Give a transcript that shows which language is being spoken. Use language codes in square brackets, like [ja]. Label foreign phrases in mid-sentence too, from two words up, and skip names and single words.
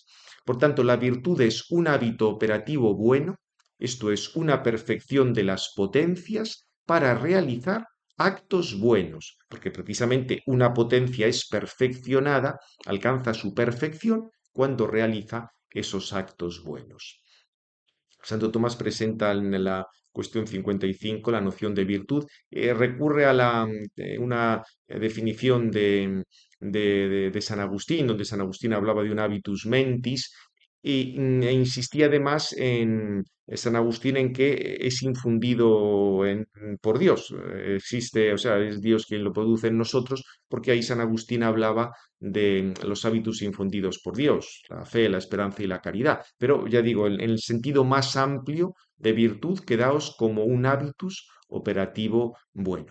[es] Por tanto, la virtud es un hábito operativo bueno, esto es una perfección de las potencias para realizar actos buenos, porque precisamente una potencia es perfeccionada, alcanza su perfección cuando realiza esos actos buenos. Santo Tomás presenta en la cuestión 55 la noción de virtud, recurre a una definición de San Agustín, donde San Agustín hablaba de un [la] habitus mentis, [es] e insistía además en San Agustín en que es infundido por Dios, existe, o sea, es Dios quien lo produce en nosotros, porque ahí San Agustín hablaba de los hábitos infundidos por Dios, la fe, la esperanza y la caridad. Pero ya digo, en el sentido más amplio de virtud, quedaos como un hábitus operativo bueno.